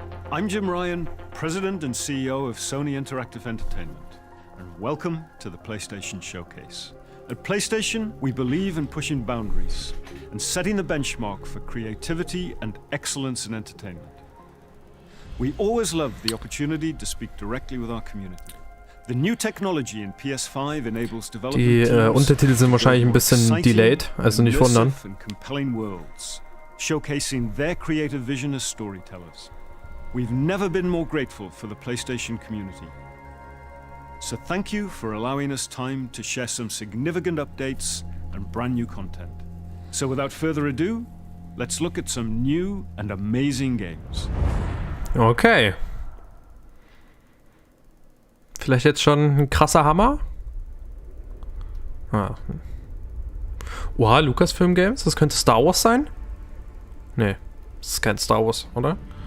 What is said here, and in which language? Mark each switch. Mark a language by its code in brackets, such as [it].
[en] I'm Jim Ryan, President and CEO of Sony Interactive Entertainment, and welcome to the PlayStation Showcase. At PlayStation, we believe in pushing boundaries and setting the benchmark for creativity and excellence in entertainment. We always love the opportunity to speak directly with our community. The new technology in PS5 enables development [de] Die Untertitel sind wahrscheinlich ein bisschen delayed, also nicht wundern. [en] and compelling worlds, showcasing their creative vision as storytellers. We've never been more grateful for the PlayStation community. So thank you for allowing us time to share some significant updates and brand new content. So without further ado, let's look at some new and amazing games. Okay. [de] Vielleicht jetzt schon ein krasser Hammer? Ah. Oha, Lucasfilm Games? Das könnte Star Wars sein? Nee, das ist kein Star Wars, oder?